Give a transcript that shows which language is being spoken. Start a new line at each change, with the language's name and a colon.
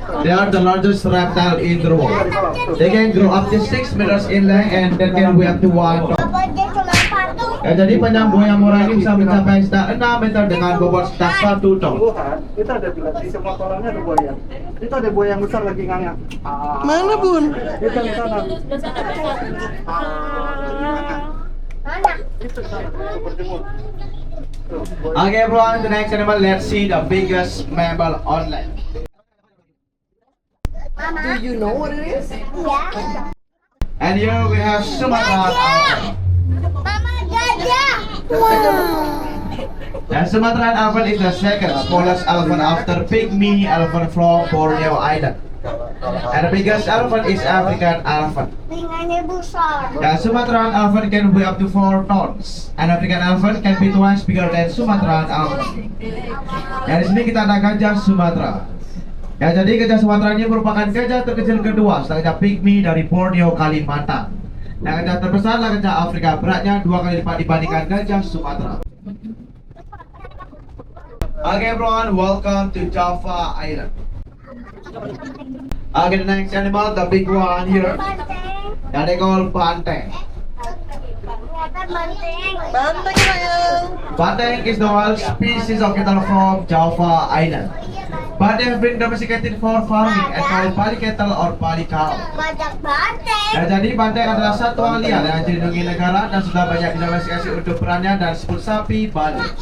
English: They are the largest reptile in the world. They can grow up to 6 meters in length and they can weigh up to 1 ton.
Indonesian: Apa dia cuma patung? Ya, jadi panjang buaya muara ini bisa mencapai sekitar 6 meter dengan bobot sekitar 1 ton. Wuhan, itu ada di semua kolamnya ada buaya. Itu ada buaya yang besar lagi nganga. Mana bun? Itu di sana. Mana? Itu di sana. Super timur. Tuh, buaya.
English: Okay everyone, the next animal, let's see the biggest mammal on land.
Indonesian: Mama.
English: Do you know what it is?
Indonesian: Iya.
English: And here we have Sumatran elephant.
Indonesian: Mama gajah. Wow.
English: And Sumatran elephant is the second smallest elephant after pygmy elephant from Borneo Island. And the biggest elephant is African elephant.
Indonesian: Tinggalnya besar.
English: The Sumatran elephant can weigh up to 4 tons. And African elephant can be twice bigger than Sumatran elephant.
Indonesian: Ya, di sini kita ada gajah Sumatera. Ya, jadi gajah Sumatera ini merupakan gajah terkecil kedua setelah gajah pygmy dari Borneo, Kalimantan. Nah, gajah terbesar adalah gajah Afrika, beratnya 2 kali lipat dibandingkan gajah Sumatera.
English: Okay everyone, welcome to Java Island. Okay, the next animal, the big one here,
Indonesian: Banteng.
English: that they call banteng.
Indonesian: Kelihatan banteng. Banteng sayang.
English: Banteng is the wild species of cattle from Java Island. But they have been domesticated for farming and called Bali cattle or Bali cow.
Indonesian: Banyak banteng. Ya, jadi banteng adalah satwa liar yang dilindungi negara dan sudah banyak didomestikasi untuk perannya dan disebut sapi Bali.